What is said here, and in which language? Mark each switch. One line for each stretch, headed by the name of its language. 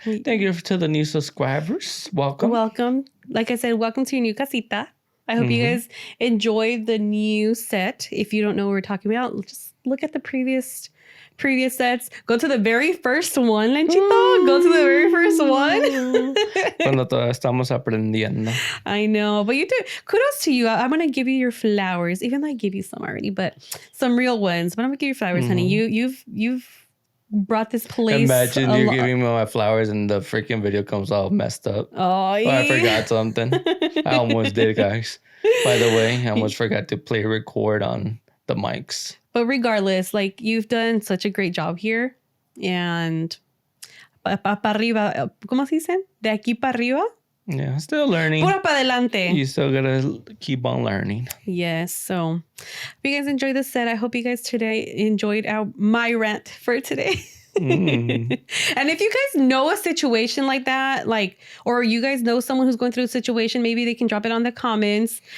English: Thank you to the new subscribers. Welcome. Welcome. Like I said, welcome to your new casita. I hope you guys enjoyed the new set. If you don't know what we're talking about, just look at the previous sets. Go to the very first one, Lenchito. Go to the very first one.
Spanish: Cuando todavía estamos aprendiendo.
English: I know, but you do. Kudos to you. I'm gonna give you your flowers, even though I gave you some already, but some real ones. But I'm gonna give you flowers, honey. You've brought this place. Imagine you're giving me my flowers and the freaking video comes all messed up. Oh, yeah. I forgot something. I almost did, guys. By the way, I almost forgot to play record on the mics. But regardless, like you've done such a great job here. And
Spanish: pa arriba, ¿cómo se dice? De aquí para arriba.
English: Yeah, still learning.
Spanish: Pura pa adelante.
English: You still gotta keep on learning. Yes. So if you guys enjoyed this set, I hope you guys today enjoyed my rant for today. And if you guys know a situation like that, or you guys know someone who's going through a situation, maybe they can drop it on the comments.